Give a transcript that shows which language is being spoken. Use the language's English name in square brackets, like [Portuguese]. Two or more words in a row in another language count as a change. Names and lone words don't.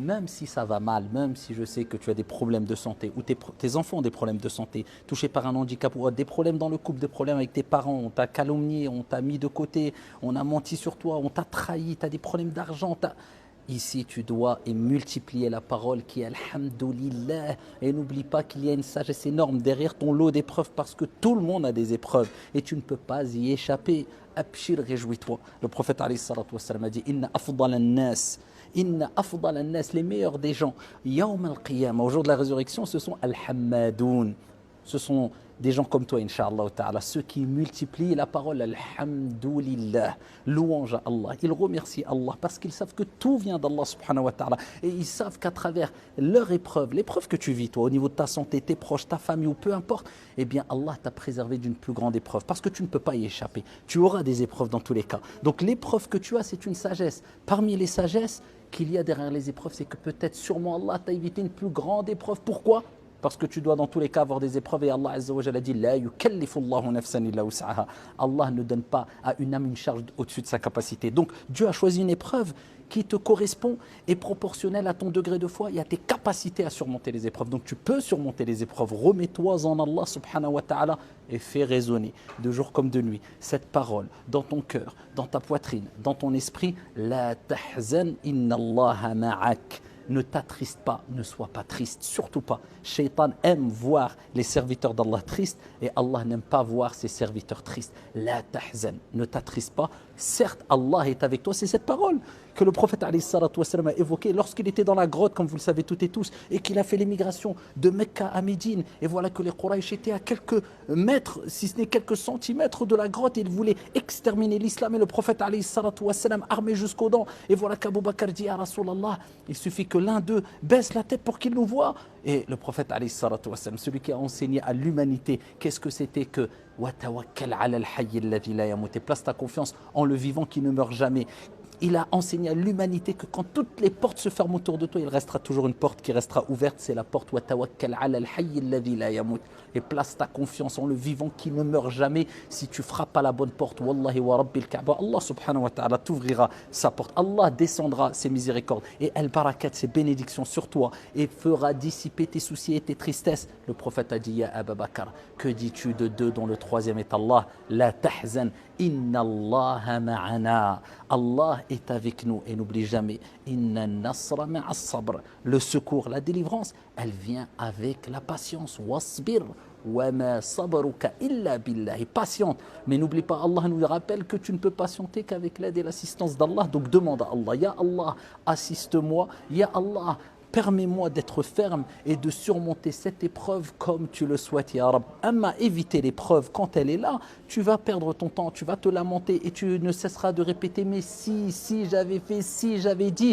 [French] Même si ça va mal, même si je sais que tu as des problèmes de santé ou tes enfants ont des problèmes de santé, touchés par un handicap ou des problèmes dans le couple, des problèmes avec tes parents, on t'a calomnié, on t'a mis de côté, on a menti sur toi, on t'a trahi, tu as des problèmes d'argent, Ici, tu dois et multiplier la parole qui est Alhamdulillah. Et n'oublie pas qu'il y a une sagesse énorme derrière ton lot d'épreuves parce que tout le monde a des épreuves et tu ne peux pas y échapper. Abshir, réjouis-toi. Le prophète [Arabic] عليه الصلاة والسلام [French] a dit [Arabic] إن أفضل الناس. إن أفضل الناس, [French] les meilleurs des gens. [Arabic] يوم القيامة, [French] au jour de la résurrection, ce sont Al-Hammadoun. Ce sont des gens comme toi, [Arabic] إن شاء الله تعالى, [French] ceux qui multiplient la parole Alhamdulillah, louange à Allah. Ils remercient Allah parce qu'ils savent que tout vient d'Allah [Arabic] سبحانه وتعالى. [French] Et ils savent qu'à travers leur épreuve, l'épreuve que tu vis, toi, au niveau de ta santé, tes proches, ta famille ou peu importe, eh bien Allah t'a préservé d'une plus grande épreuve parce que tu ne peux pas y échapper. Tu auras des épreuves dans tous les cas. Donc l'épreuve que tu as, c'est une sagesse. Parmi les sagesses qu'il y a derrière les épreuves, c'est que peut-être sûrement Allah t'a évité une plus grande épreuve. Pourquoi ? Parce que tu dois dans tous les cas avoir des épreuves et Allah [Arabic] عز وجل [French] a dit [Arabic] لا يكلف الله نفسا إلا وسعها. [French] Allah ne donne pas à une âme une charge au-dessus de sa capacité. Donc Dieu a choisi une épreuve qui te correspond et proportionnelle à ton degré de foi et à tes capacités à surmonter les épreuves. Donc tu peux surmonter les épreuves. Remets-toi en Allah [Arabic] سبحانه وتعالى [French] et fais résonner de jour comme de nuit cette parole dans ton cœur, dans ta poitrine, dans ton esprit. [Arabic] لا تحزن إن الله معك. [French] Ne t'attriste pas, ne sois pas triste, surtout pas. Shaitan aime voir les serviteurs d'Allah tristes et Allah n'aime pas voir ses serviteurs tristes. [Arabic] لا تحزن, [French] ne t'attriste pas. Certes, Allah est avec toi, c'est cette parole que le prophète [Arabic] عليه الصلاة والسلام [French] a évoquée lorsqu'il était dans la grotte, comme vous le savez toutes et tous, et qu'il a fait l'émigration de Mecca à Médine. Et voilà que les Quraysh étaient à quelques mètres, si ce n'est quelques centimètres de la grotte, et ils voulaient exterminer l'islam. Et le prophète [Arabic] عليه الصلاة والسلام, [French] armé jusqu'aux dents, et voilà qu'Abu Bakr dit à Rasulallah, il suffit que l'un d'eux baisse la tête pour qu'il nous voie. Et le prophète [Arabic] عليه الصلاة والسلام, [French] celui qui a enseigné à l'humanité, qu'est-ce que c'était que [Arabic] وَتَوَكَّلْ عَلَى الْحَيِّ الَّذِي لَا يَمُوتُ, [French] et place ta confiance en le vivant qui ne meurt jamais. Il a enseigné à l'humanité que quand toutes les portes se ferment autour de toi, il restera toujours une porte qui restera ouverte, c'est la porte [Arabic] وَتَوَكَّلْ عَلَى الْحَيِّ الَّذِي لَا يَمُوتُ, [French] et place ta confiance en le vivant qui ne meurt jamais. Si tu frappes à la bonne porte, [Arabic] والله ورب الكعبة, [French] Allah [Arabic] سبحانه وتعالى [French] t'ouvrira sa porte. Allah descendra ses miséricordes et al-barakat, ses bénédictions sur toi et fera dissiper tes soucis et tes tristesses. Le prophète a dit, Ya Abu Bakr, que dis-tu de deux dont le troisième est Allah? [Arabic] لا تحزن، إن الله معنا. [French] Allah est avec nous et n'oublie jamais, [Arabic] إن النصر مع الصبر. [French] Le secours, la délivrance, elle vient avec la patience. [Arabic] واصبر وما صبرك إلا بالله. [French] Et patiente. Mais n'oublie pas, Allah nous rappelle que tu ne peux patienter qu'avec l'aide et l'assistance d'Allah. Donc demande à Allah, Ya Allah, assiste-moi. Ya Allah, permets-moi d'être ferme et de surmonter cette épreuve comme tu le souhaites, [Arabic] يا رب. [French] Amma, éviter l'épreuve quand elle est là, tu vas perdre ton temps, tu vas te lamenter et tu ne cesseras de répéter, mais si j'avais fait, si j'avais dit.